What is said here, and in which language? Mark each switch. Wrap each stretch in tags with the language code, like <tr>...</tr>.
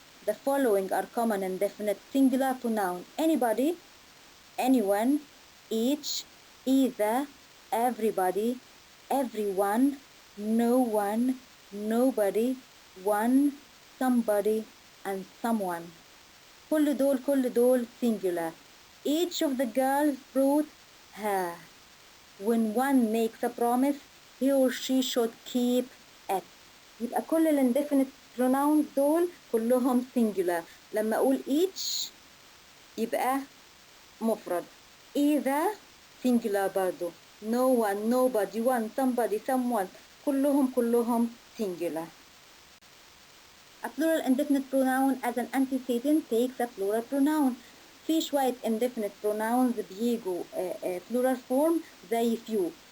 <en>The following are common indefinite singular pronouns: anybody, anyone, each, either, everybody, everyone, no one, nobody, one, somebody, and someone.</en> <ar>كل دول singular.</ar> <en>Each of the girls brought her. When one makes a promise, he or she should keep it.</en> <ar>يبقى كل indefinite pronouns دول كلهم singular. لما أقول each يبقى مفرد.</ar> <en>either singular</en> <ar>برضو.</ar> <en>no one, nobody, one, somebody, someone.</en> <ar>كلهم</ar> <en>singular. A plural indefinite pronoun as an antecedent takes a plural pronoun.</en> <ar>في شوية indefinite pronouns بيجوا plural form زي few.</ar>